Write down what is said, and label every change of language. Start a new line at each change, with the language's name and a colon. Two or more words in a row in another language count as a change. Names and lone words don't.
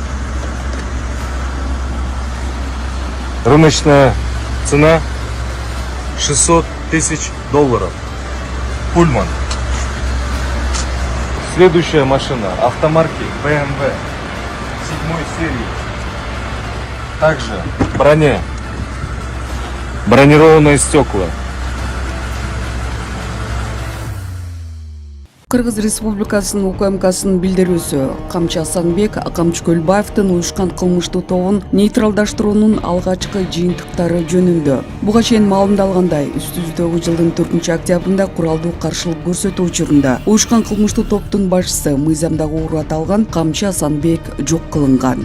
Russian: Рыночная цена $600 000. Пульман. Следующая машина автомарки BMW 7 серии. Также броня. Бронированные стекла.
Kyrgyz: Кыргыз Республикасынын УКМКсынын билдирүүсү Камчы Асанбек Камчы Көлбаевдин уюшкан кылмыштуу тобун нейтралдаштыруунун алгачкы жыйынтыктары жөнүндө. Буга чейин маалымдалгандай, үстүбүздөгү жылдын 4-октябрында куралдуу каршылык көрсөтүү учурунда уюшкан кылмыштуу топтун башчысы мыйзамдагы урут алган Камчы Асанбек жок кылынган.